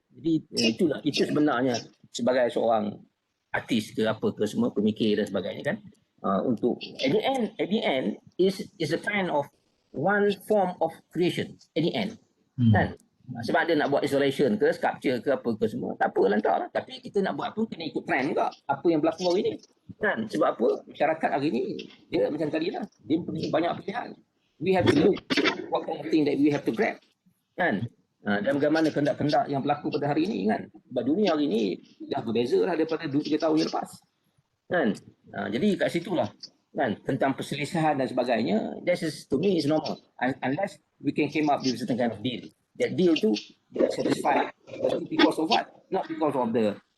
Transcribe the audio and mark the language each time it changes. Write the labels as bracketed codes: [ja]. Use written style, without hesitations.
[ms] Jadi itulah kita sebenarnya sebagai seorang artis ke apa ke semua pemikir dan sebagainya kan. Untuk [en] at the end is a kind of one form of creation at the end. [ms] Kan? Sebab dia nak buat installation ke sculpture ke apa ke semua tak apa lantar lah. Tapi kita nak buat pun kena ikut trend juga apa yang berlaku hari ni. Kan? Sebab apa masyarakat hari ni dia macam tadi lah, dia punya banyak pilihan. [en] We have to look what kind of thing that we have to grab. [ms] Kan? Dan bagaimana kendak-kendak yang berlaku pada hari ini kan. Sebab dunia hari ini dah berbeza lah daripada 2-3 tahun yang lepas. Kan? Jadi kat situlah kan tentang perselisihan dan sebagainya, [en] that is to me is normal unless we can came up with certain kind of deal. That deal tu satisfied because of what? Not because of the